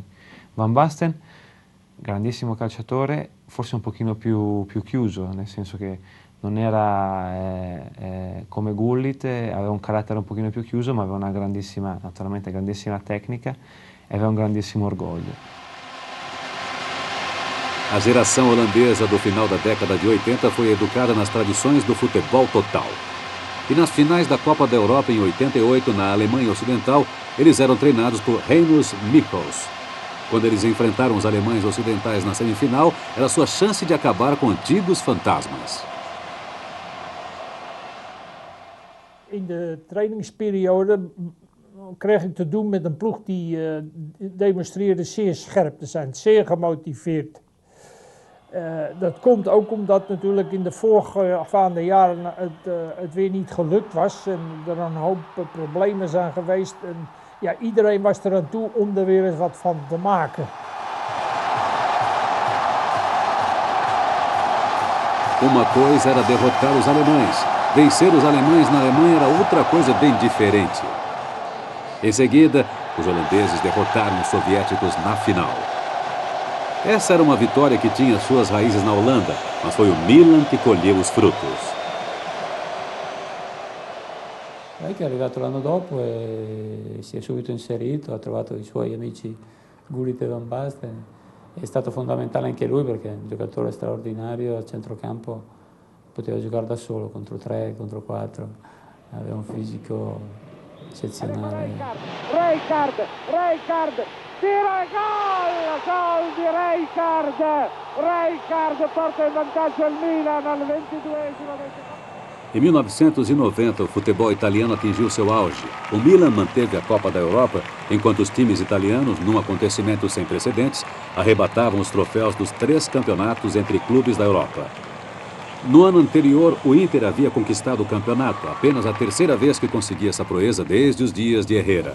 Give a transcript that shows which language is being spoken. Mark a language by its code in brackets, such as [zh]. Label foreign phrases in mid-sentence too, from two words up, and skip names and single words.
[it] Van Basten, grandissimo calciatore, forse un pochino più chiuso, nel senso che non era come Gullit, aveva un carattere un pochino più chiuso, ma aveva una naturalmente grandissima tecnica e aveva un grandissimo orgoglio. [pt] A geração holandesa do final da década de 80 foi educada nas tradições do futebol total. E nas finais da Copa da Europa em 88, na Alemanha Ocidental, eles eram treinados por Reinus Michels. Quando eles enfrentaram os alemães ocidentais na semifinal, era sua chance de acabar com antigos fantasmas. [nl] In de trainingsperiode kreeg ik te doen met een ploeg die demonstreerde zeer scherp te zijn, zeer gemotiveerd. Dat komt ook omdat natuurlijk in de voorgaande jaren het weer niet gelukt was en er een hoop problemen zijn geweest. En ja, iedereen was er aan toe om er weer eens wat van te maken. [pt] Uma coisa era derrotar os alemães. Vencer os alemães na Alemanha era outra coisa bem diferente. Em seguida, os holandeses derrotaram os soviéticos na final. Essa era uma vitória que tinha suas raízes na Holanda, mas foi o Milan que colheu os frutos. [it] Che è arrivato l'anno dopo e si è subito inserito, ha trovato i suoi amici Gullit e Van Basten. È stato fondamentale anche lui perché è un giocatore straordinario a centrocampo, poteva giocare da solo contro 3, contro 4, aveva un fisico eccezionale. Rijkaard, tira e gol di Rijkaard porta in vantaggio il Milan al 22esimo. [pt] Em 1990, o futebol italiano atingiu seu auge. O Milan manteve a Copa da Europa, enquanto os times italianos, num acontecimento sem precedentes, arrebatavam os troféus dos 3 campeonatos entre clubes da Europa. No ano anterior, o Inter havia conquistado o campeonato, apenas a 3ª vez que conseguia essa proeza desde os dias de Herrera.